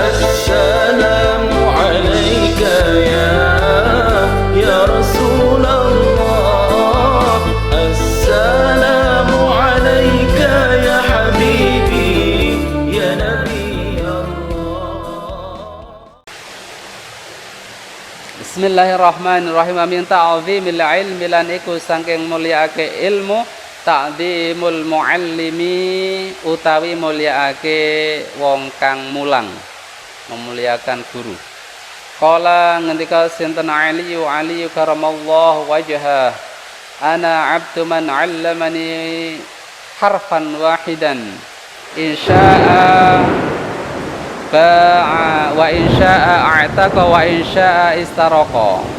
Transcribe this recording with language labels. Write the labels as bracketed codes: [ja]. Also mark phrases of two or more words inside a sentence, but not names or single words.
[ar] السلام عليك يا رسول الله السلام عليك يا حبيبي يا نبي الله. بسم الله الرحمن الرحيم. من تعظيم العلم [jv] lan iku saking mulyaake ilmu, [ar] تعظيم المعلم [jv] utawi mulyaake wong kang mulang, [id] memuliakan guru. [ar] قال [jv] ngendika sinten [ar] علي كرم الله وجهه أنا عبد من علمني حرفا واحدا إن شاء باع وإن شاء أعتق وإن شاء استرق.